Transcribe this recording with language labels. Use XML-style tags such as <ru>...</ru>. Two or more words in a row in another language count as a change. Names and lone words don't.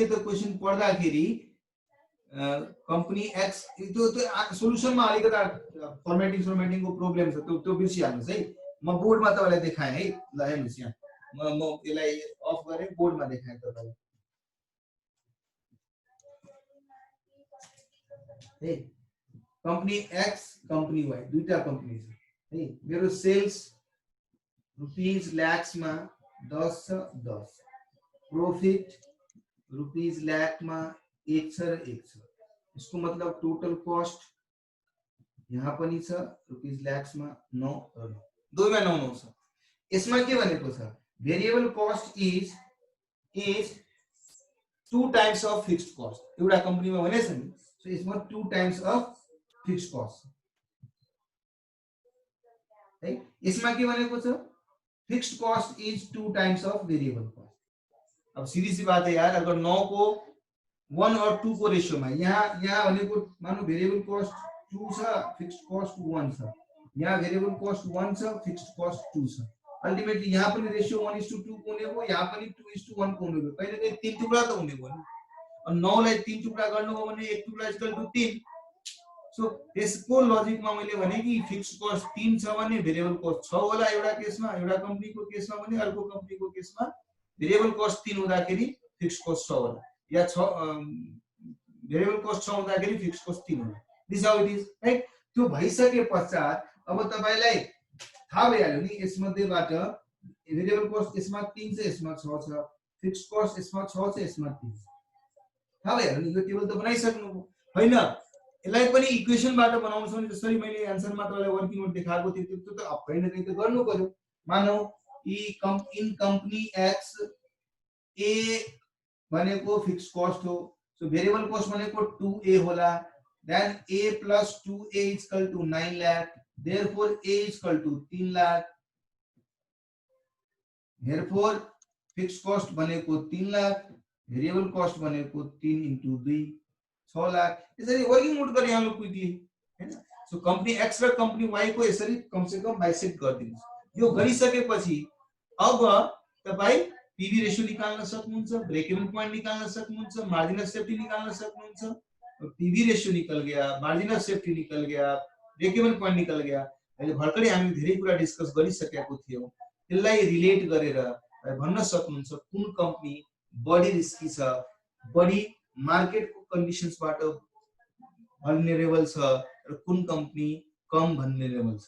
<ne>त क्वेशन पढ्दाखेरि कंपनी एक्स त्यो सोलुसनमा अलिकता फर्मेटिङ को प्रब्लम छ, त्यो बिर्सिहाल्नुस् है। म बोर्डमा तपाईलाई देखाएँ है, ल हेर्नुस् यहाँ म यसलाई अफ गरे बोर्डमा देखाएँ तपाईलाई है। कंपनी एक्स कंपनी वाई दुईटा कंपनी छ है। मेरो सेल्स</ne> <en>rupees lakhs</en> <ne>मा 10 छ 10, प्रॉफिट रुपीस लाख मा 1 छ र 1 छ। इसको मतलब</ne> <en>total cost</en> <ne>यहाँ पनि छ रुपीस लाख्समा 9 दुईमा 9 छ। यसमा के भनेको छ</ne> <en>variable cost is 2 times of fixed cost</en> <ne>एउटा कम्पनीमा भनेछ नि। सो यसमा</ne> <en>2 times of fixed cost</en> <ne>है। यसमा के भनेको छ</ne> <en>fixed cost is 2 times of variable cost.</en> <hi>अब सीधी सी बात है यार, अगर 9 को 1 और 2 को रेशियो में</hi> <ne>यहाँ भनेको मानो भेरिएबल कस्ट 2 छ फिक्स्ड कस्ट 1 छ, यहाँ भेरिएबल कस्ट 1 छ फिक्स्ड कस्ट 2 छ। अल्टिमेटली यहाँ पनि रेशियो 1:2 को हुने भयो, यहाँ पनि 2:1 को हुने भयो। कहिले कहिले 3 टुक्रा त हुने भयो नि। अनि 9 लाई 3 टुक्रा गर्नु हो भने 1 टुक्रा इक्वल टु 3। सो त्यसको लजिकमा मैले भने कि फिक्स्ड कस्ट 3 छ भने भेरिएबल कस्ट 6 होला एउटा केसमा, एउटा कम्पनीको केसमा भने अर्को कम्पनीको केसमा भेरिएबल कस्ट 3 हुँदाखेरि फिक्स्ड कस्ट 6 होला, या 6 भेरिएबल कस्ट 6 हुँदाखेरि फिक्स्ड कस्ट 3 होला।</ne> <en>this how it is right.</en> <ne>त्यो भइसके पश्चात अब तपाईलाई थाहा भइहाल्यो नि यसमध्येबाट भेरिएबल कस्ट यसमा 3 छ यसमा 6 छ, फिक्स्ड कस्ट यसमा 6 छ यसमा 3 छ। थाहा भइहाल्यो नि, यो टेबल त बनाइसक्नु हैन। यसलाई पनि इक्वेशनबाट बनाउनु छ भने जसरी मैले आन्सरमा तपाईलाई वर्किङ नोट देखाएको थिए त्यो त</ne> <hi>कहीं न कहीं</hi> <ne>त गर्नु पर्यो। मानौ इन कंपनी एक्स ए भनेको फिक्स्ड कस्ट हो, सो भेरिएबल कस्ट भनेको 2a होला,</ne> <en>देन a plus 2a is equal to 9 lakh, therefore a is equal to 3 lakh, therefore</en> <ne>फिक्स्ड कस्ट भनेको 3 लाख, भेरिएबल कस्ट भनेको 3 into 2 6 लाख। यसरी वर्किङ नोट गरे हाल्नु क्विकली हैन। सो कंपनी एक्स र कंपनी वाई को यसरी</ne> <hi>कम से कम</hi> <ne>बाइसेक्ट गरिदिनुस्। यो गरिसकेपछि अब तपाई पीवी रेशियो निकाल्न सक्नुहुन्छ,</ne> <en>break even point</en> <ne>निकाल्न सक्नुहुन्छ,</ne> <en>margin of safety</en> <ne>निकाल्न सक्नुहुन्छ।</ne> <hi>पीवी रेशियो निकल गया, मार्जिन अफ सेफ्टी निकल गया, ब्रेक इवन पॉइंट निकल गया।</hi> <ne>अहिले भर्खरै हामी धेरै कुरा डिस्कस गरिसकेको थियौं। त्यसलाई रिलेट गरेर भन्न सक्नुहुन्छ कुन कम्पनी बढी रिस्की छ, बढी मार्केटको कन्डिसन्सबाट भल्नरेबल छ र कुन कम्पनी कम भल्नरेबल छ।</ne>